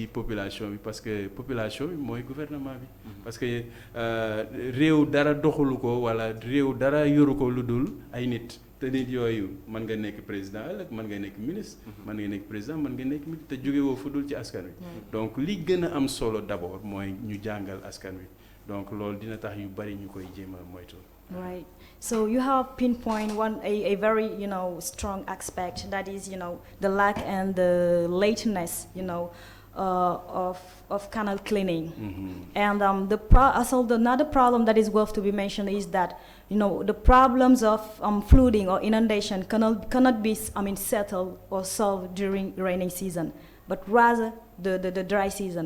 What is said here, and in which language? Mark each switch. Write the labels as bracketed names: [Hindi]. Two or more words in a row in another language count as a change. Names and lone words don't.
[Wolof] population bi [French] parce que [Wolof] population bi mooy gouvernement bi [French] parce que [Wolof] réew dara doxalu ko wala réew dara yoru ko lu dul ay nit te nit yooyu mën nga nekk président ëllëg mën nga nekk ministre mën nga nekk président mën nga nekk ministre te jóge woo fu dul ci askan wi donc li gën a am solo d'abord mooy ñu jàngal askan wi donc loolu dina tax yu bari ñu koy jéem a moytu. [English] Right. So you have pinpoint a very strong aspect, that is the lack and the lateness of canal cleaning. And another problem that is worth to be mentioned is that the problems of flooding or inundation cannot be settled or solved during rainy season, but rather the dry season.